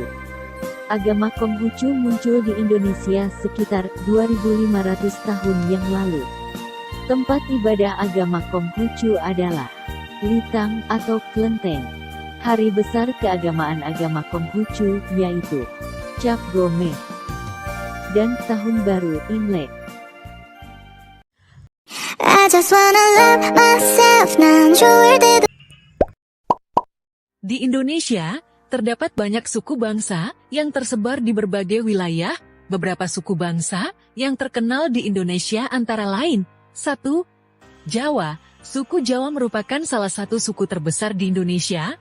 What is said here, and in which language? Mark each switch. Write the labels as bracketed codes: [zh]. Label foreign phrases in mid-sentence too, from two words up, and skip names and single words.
[id] Agama Konghucu muncul di Indonesia sekitar 2500 tahun yang lalu. Tempat ibadah agama Konghucu adalah Litang atau Klenteng. Hari besar keagamaan agama Konghucu yaitu Cap Gome dan Tahun Baru Imlek. [en] I just wanna love myself, [ko] 난 좋을 때도. [id] Di Indonesia, terdapat banyak suku bangsa yang tersebar di berbagai wilayah. Beberapa suku bangsa yang terkenal di Indonesia antara lain 1. Jawa. Suku Jawa merupakan salah satu suku terbesar di Indonesia.